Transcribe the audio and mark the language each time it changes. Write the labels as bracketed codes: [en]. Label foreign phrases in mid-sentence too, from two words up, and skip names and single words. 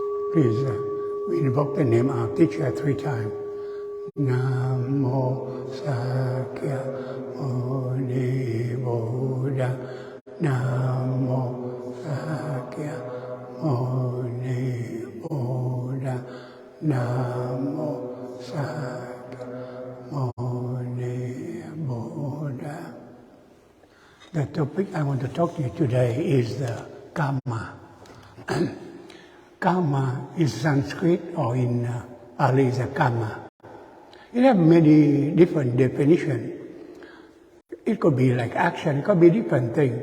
[en] Please, we invoke the name of our teacher 3 times. [pi] Namo Sakya Muni Buddha. Namo Sakya Muni Buddha. Namo Sakya Muni Buddha. [en] The topic I want to talk to you today is the karma. Karma is Sanskrit, or in Pali is a karma. It has many different definitions. It could be like action, it could be different things.